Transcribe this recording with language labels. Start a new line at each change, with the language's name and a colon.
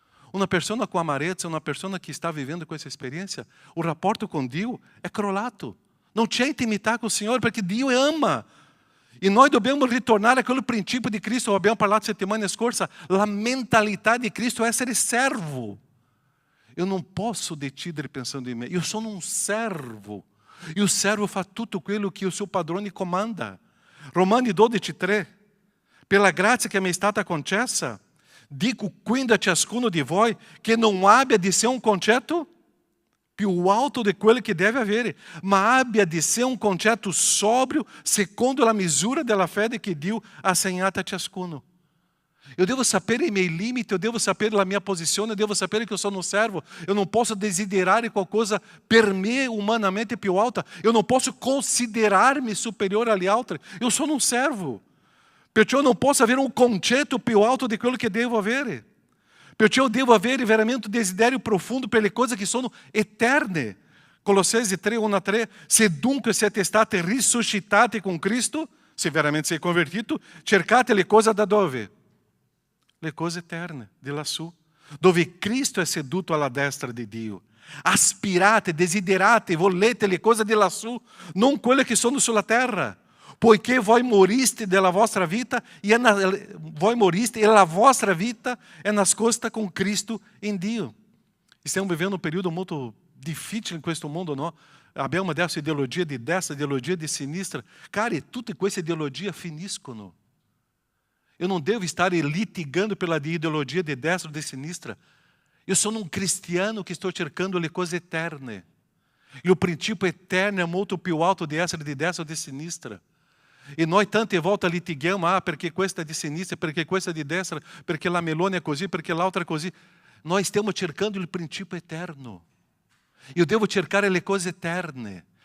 Italian: Una persona com amarezza, una persona che sta vivendo questa esperienza, il rapporto con Dio è crollato. Non c'è intimità con il Signore perché Dio ama. E nós dobbiamo ritornare a quel princípio di Cristo, abbiamo parlato settimana scorsa, la mentalità di Cristo è essere servo.
Portuguese: Eu não posso
Italian: decidere pensando
Portuguese: em mim,
Italian: eu sono un servo. E o servo fa tutto quello che il suo padrone comanda. Romani 12:3. Pela grazia che mi è stata concessa, dico quindi a ciascuno di voi che non abbia di sé un concetto più alto di quello che deve avere, ma abbia di sé un concetto sobrio secondo la misura della fede che Dio ha assegnato a ciascuno. Eu devo sapere i miei limiti, eu devo sapere la mia posizione, eu devo sapere che sono un servo.
Portuguese: Eu não posso
Italian: desiderare qualcosa per me umanamente più alta.
Portuguese: Eu não posso considerar-me
Italian: superiore agli altri. Eu sono un servo. Perciò
Portuguese: eu não posso
Italian: avere un concetto più alto di quello che devo avere. Perciò eu devo avere veramente un desiderio profondo per le cose che sono eterne. Colossensi 3:1-3. Se dunque siete stati risuscitati con Cristo, se veramente sei convertito, cercate le cose da dove? Le cose eterne, di lassù, dove Cristo è seduto alla destra di Dio. Aspirate, desiderate, volete le cose di lassù, non quelle che sono sulla terra. Poiché voi moriste della vostra vita e la vostra vita è nascosta con Cristo in Dio. Stiamo vivendo un periodo molto difficile in questo mondo, no? Abbiamo adesso ideologia di destra, ideologia di sinistra. Cari, tutte queste ideologie finiscono.
Portuguese: Eu não devo estar litigando pela ideologia de destra ou de sinistra. Eu sou um cristiano que estou cercando
Italian: le cose eterne.
Portuguese: E o princípio eterno é
Italian: molto più alto di essere di destra ou di sinistra. E noi tante volte litighiamo, perché questa è di sinistra, perché questa è di destra, perché la Meloni è così, perché l'altra è così. Noi stiamo cercando il principio eterno. Io devo cercare le cose eterne.